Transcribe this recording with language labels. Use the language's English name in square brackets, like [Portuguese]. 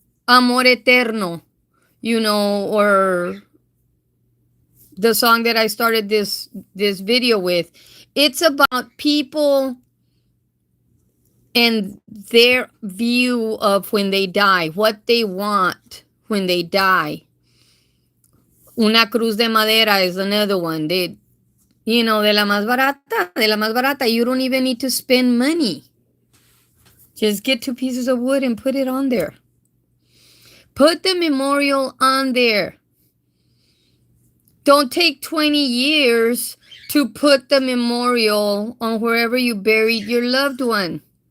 [English] Amor Eterno, or the song that I started this video with. It's about people and their view of when they die, what they want when they die. [Spanish] Una cruz de madera [English] is another one. [Spanish] De la más barata, de la más barata. [English] You don't even need to spend money. Just get 2 pieces of wood and put it on there. Put the memorial on there. Don't take 20 years to put the memorial on wherever you buried your loved one.